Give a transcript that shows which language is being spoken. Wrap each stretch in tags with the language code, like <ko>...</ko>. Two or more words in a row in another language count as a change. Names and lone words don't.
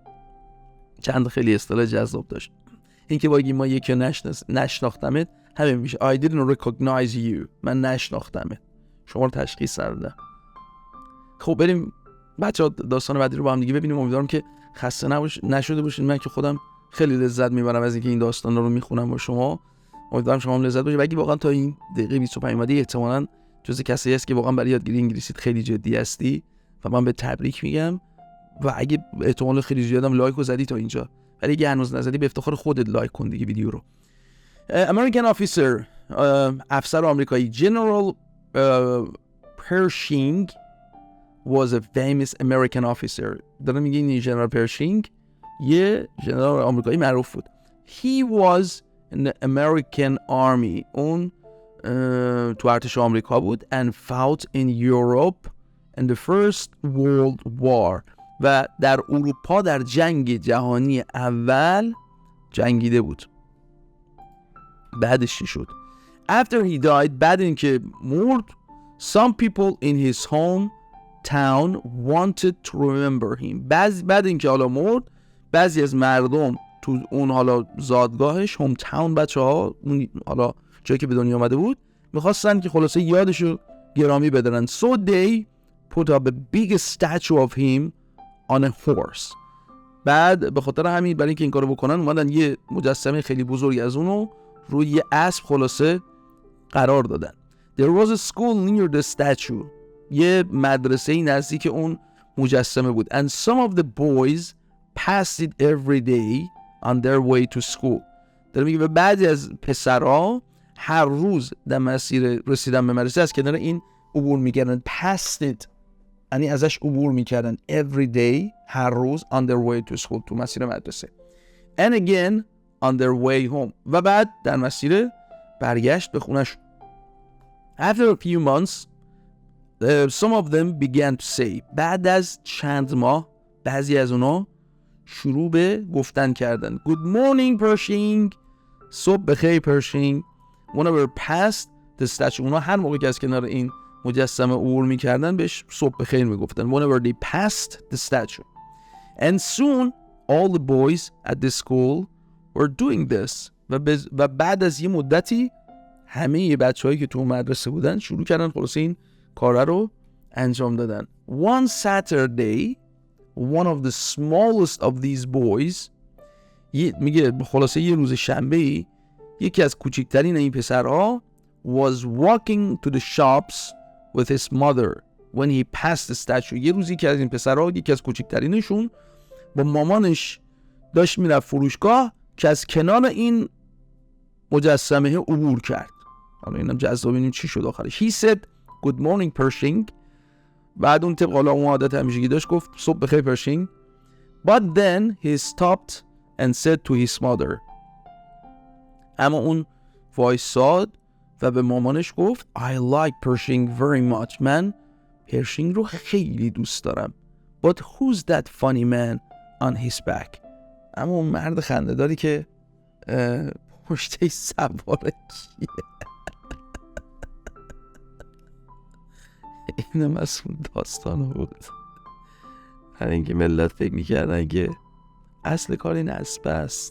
<fa>این که باگی ما یکی نشناختمت همین میشه.</fa> <en>I didn't recognize you.</en> <fa>من نشناختمت. شما رو تشخیص ندادم. خب بریم بچه‌ها داستان بعدی رو با هم دیگه ببینیم. امیدوارم که خسته نشده باشید. من که خودم خیلی لذت میبرم از اینکه این داستان رو میخونم با شما. امیدوارم شما هم لذت ببرید. اگه واقعا تا این دقیقه 25 اومدی احتمالاً جزء کسایی هست که واقعا برای یادگیری انگلیسی خیلی جدی هستی و من به تبریک میگم. و اگه احتمال خیلی زیادم لایک رو زدی تا اینجا، ولی اگه هنوز نزدی به افتخار خودت لایک کن دیگه ویدیو رو.</fa> <en>American officer،</en> <fa>افسر آمریکایی.</fa> <en>General Pershing was a famous American officer.</en> <fa>داره میگه این جنرال پرشینگ یه جنرال آمریکایی معروف بود.</fa> <en>He was in the American army.</en> <fa>اون تو ارتش آمریکا بود.</fa> <en>And fought in Europe in the First World War.</en> <fa>و در اروپا در جنگ جهانی اول جنگیده بود. بعدش چی شد؟</fa> <en>After he died،</en> <fa>بعد اینکه مرد،</fa> <en>some people in his hometown wanted to remember him.</en> <fa>بعد اینکه حالا مرد، بعضی از مردم تو اون حالا زادگاهش، هوم تاون بچه‌ها، اون حالا جایی که به دنیا اومده بود، می‌خواستن که خلاصه یادشو گرامی بدارن.</fa> <en>So they put up a big statue of him on a horse.</en> <fa>بعد به خاطر همین، برای اینکه این کارو بکنن، اومدن یه مجسمه خیلی بزرگی از اونو روی یه اسب خلاصه قرار دادن.</fa> <en>There was a school near the statue.</en> <fa>یه مدرسه‌ای نزدیک اون مجسمه بود.</fa> <en>And some of the boys passed it every day on their way to school.</en> <fa>داره میگه بعضی از پسرها هر روز در مسیر رسیدن به مدرسه از کنار این عبور میکردن.</fa> <en>passed it</en> <fa>یعنی ازش عبور میکردن.</fa> <en>every day</en> <fa>هر روز</fa> <en>on their way to school</en> <fa>تو مسیر مدرسه.</fa> <en>and again on their way home</en> <fa>و بعد در مسیر برگشت به خونش.</fa> <en>after a few months some of them began to say.</en> <fa>بعد از چند ماه بعضی از اونا شروع به گفتن کردن.</fa> <en>good morning Pershing.</en> <fa>صبح بخیر Pershing.</fa> <en>whenever past the statue.</en> <fa>اونا هر موقع که از کنار این مجسمه عبور میکردن بهش صبح بخیر میگفتن.</fa> <en>whenever they passed the statue. and soon all the boys at the school were doing this.</en> <fa>و بعد از یه مدتی همه بچه‌هایی که تو مدرسه بودن شروع کردن خلاص این کار رو انجام دادن.</fa> <en>one Saturday one of the smallest of these boys</en> <fa>میگه خلاصه یه روز شنبه یکی از کوچکترین این پسرها</fa> <en>was walking to the shops with his mother when he passed the statue.</en> <fa>یه روزی که از این پسرها یکی از کوچکترینشون با مامانش داشت میرفت فروشگاه که از کنار این مجسمه عبور کرد. حالا اینم جذاب ببینیم چی شد آخرش.</fa> <en>He said good morning Pershing.</en> <fa>بعد اون طبق حالا اون عادت همیشگی داشت گفت صبح بخیر Pershing.</fa> <en>But then he stopped and said to his mother.</en> <fa>اما اون وایساد و به مامانش گفت</fa> <en>I like Pershing very much.</en> <fa>من پرشینگ رو خیلی دوست دارم. But who's that funny man on his back. اما اون مرد خنده داری که پشتش سواره کیه؟ اینم از اون داستان بود. هر اینکه ملت فکر میکردن که اصل کار این اسب است.</fa>